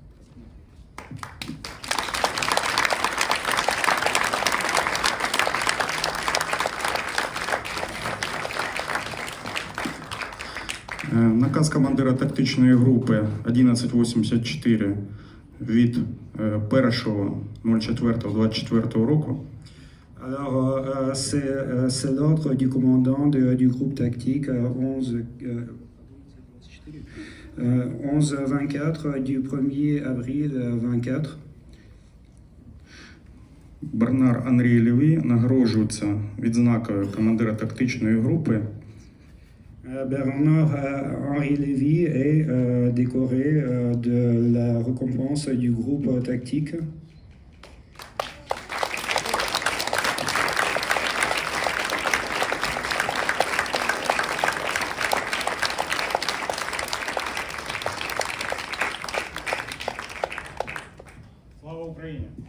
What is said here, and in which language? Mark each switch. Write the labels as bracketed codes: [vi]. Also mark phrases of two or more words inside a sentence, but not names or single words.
[uk] Наказ командира тактичної групи 1184 від 1.04.24 року. [fr] Alors, c'est l'ordre du commandant du groupe tactique 11-24 du 1er avril 24. [uk] Бернар Анрій Леві нагороджується відзнакою командира тактичної групи. [fr] Bernard-Henri Lévy est décoré de la récompense du groupe tactique. [uk] Слава Україні!